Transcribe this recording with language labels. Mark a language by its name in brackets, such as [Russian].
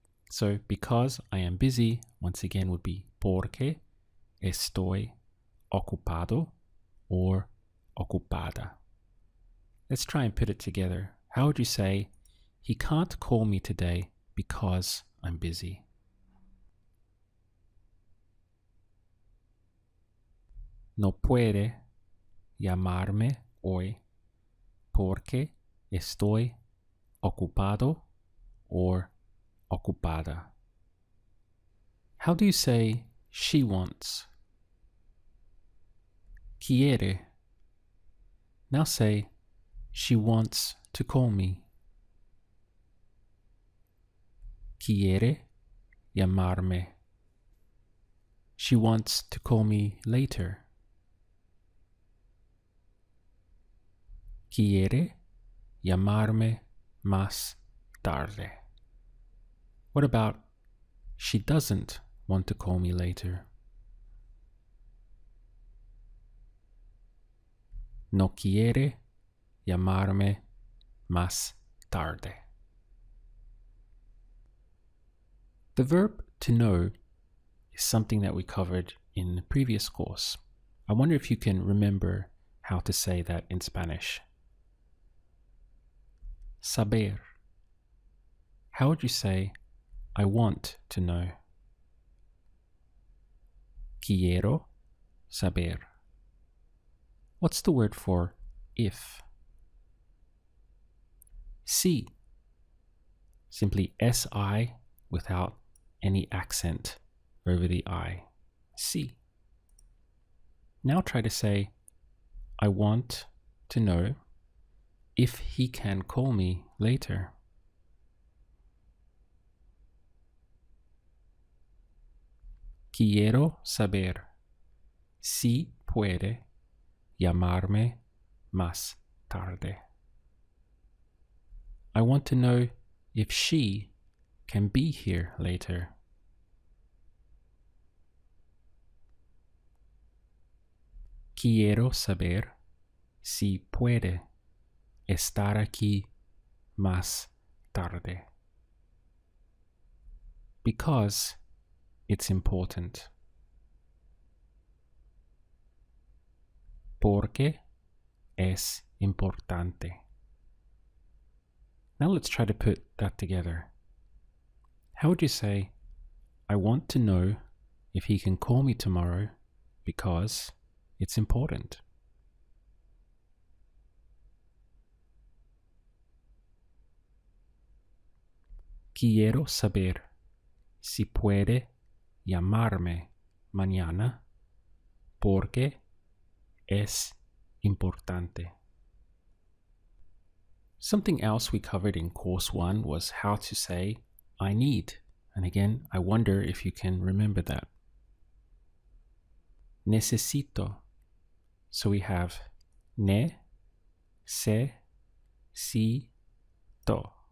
[English] So because I am busy, once again would be [Spanish] porque estoy ocupado [English] or ocupada. Let's try and put it together. How would you say, he can't call me today because I'm busy? [Spanish] No puede llamarme hoy porque estoy ocupado or ocupada. [English] How do you say she wants? [Spanish] Quiere. [English] Now say she wants to call me. [Spanish] Quiere llamarme. [English] She wants to call me later. [Spanish] Quiere llamarme más tarde. [English] What about she doesn't want to call me later? [Spanish] No quiere llamarme más tarde. [English] The verb to know is something that we covered in the previous course. I wonder if you can remember how to say that in Spanish. Saber. How would you say, I want to know? [Spanish] Quiero saber. [English] What's the word for if? Si. Simply si without any accent over the I. Si. Now try to say, I want to know if he can call me later. [Spanish] Quiero saber si puede llamarme más tarde. [English] I want to know if she can be here later. [Spanish] Quiero saber si puede estar aquí más tarde. [English] Because it's important. [Spanish] Porque es importante. [English] Now let's try to put that together. How would you say, I want to know if he can call me tomorrow because it's important? [Spanish] Quiero saber si puede llamarme mañana porque es importante. [English] Something else we covered in course 1 was how to say I need. And again, I wonder if you can remember that. Necesito. So we have ne, se, si, to.